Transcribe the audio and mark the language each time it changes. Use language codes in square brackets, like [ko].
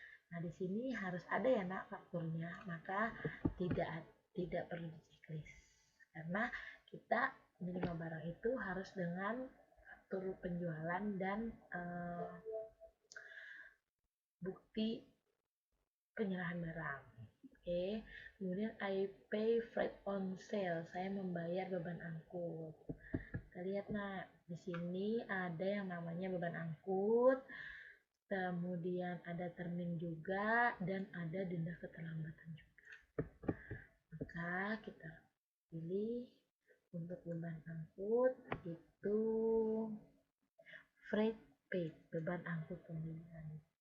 [id] Nah, di sini harus ada ya, nak, fakturnya. Maka tidak perlu di checklist. Karena kita menerima barang itu harus dengan faktur penjualan dan bukti penyerahan barang. Oke. Kemudian [en] I pay freight on sale. [id] Saya membayar beban angkut. Kita lihat, nah, di sini ada yang namanya beban angkut, kemudian ada termin juga, dan ada denda keterlambatan juga. Maka kita pilih untuk beban angkut itu freight paid, beban angkut pembelian.